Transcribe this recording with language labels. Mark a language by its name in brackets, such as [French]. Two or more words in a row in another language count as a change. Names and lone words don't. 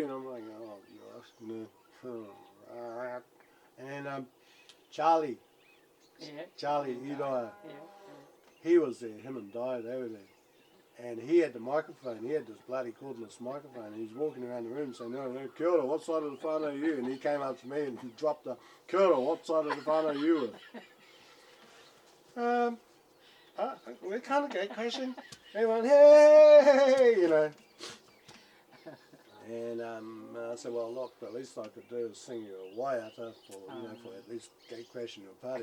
[English] And I'm like, oh, you're asking me. And Charlie, Udire, he was there, him and Di, they were there. And he had the microphone, he had this bloody cordless microphone, and he's walking around the room saying, [Māori] no, kia ora, [English] what side of the whānau are you? And he came up to me and dropped the, [Māori] kia ora, [English] what side of the whānau are you with? We're kind of gay crashing. Everyone, hey, And I said, well, look, the least I could do is sing you a waiata for at least gay crashing your party.